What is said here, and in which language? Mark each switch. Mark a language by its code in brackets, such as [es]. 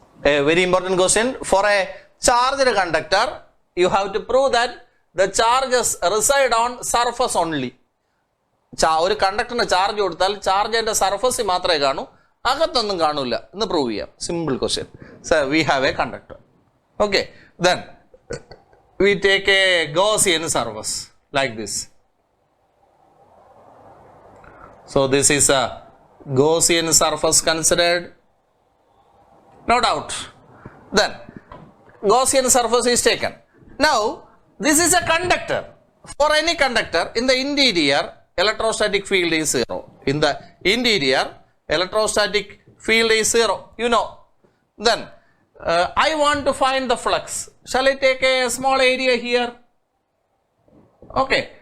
[en] A very important question. For a charged conductor, you have to prove that the charges reside on surface only. [ml] ഒരു കണ്ടക്ടറിന് charge കൊടുത്താൽ charge അതിൻ്റെ സർഫസിൽ മാത്രമേ കാണൂ, അകത്തൊന്നും കാണൂല എന്ന് പ്രൂവ് ചെയ്യാം. Simple question. [en] Sir, we have a conductor. Okay, then we take a Gaussian surface like this. So this is a Gaussian surface considered. No doubt. Then Gaussian surface is taken. Now this is a conductor. For any conductor in the interior, electrostatic field is 0. In the interior, electrostatic field is 0. You know. Then I want to find the flux. Shall I take a small area here? Okay.